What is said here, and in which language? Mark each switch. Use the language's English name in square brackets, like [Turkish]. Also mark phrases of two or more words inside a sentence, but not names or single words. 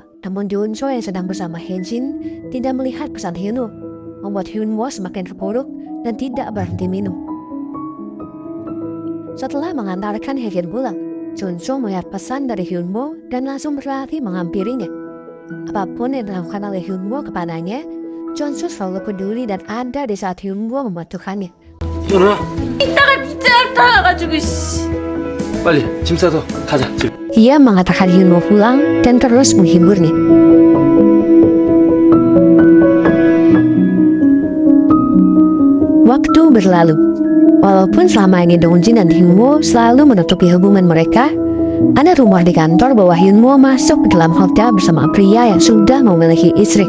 [Indonesian] Namun Junso yang sedang bersama Hejin tidak melihat pesan Hyunwoo, membuat Hyunwoo semakin terpuruk dan tidak berhenti minum. Setelah mengantarkan Hejin pulang, Junso melihat pesan dari Hyunwoo dan langsung berlari menghampirinya. Apapun yang dilakukan oleh Hyunwoo kepadanya, Junso selalu peduli dan ada di saat Hyunwoo membutuhkannya. [Korean] 현우야, 이따가 밑에 나가가지고 빨리 짐 싸서 가자. 집. [Indonesian] Ia mengatakan Hyunwoo pulang dan terus menghiburnya. Waktu berlalu. Walaupun selama ini Dongjin dan Hyunwoo selalu menutupi hubungan mereka, ada rumor di kantor bahwa Hyunwoo masuk ke dalam hotel bersama pria yang sudah memiliki istri.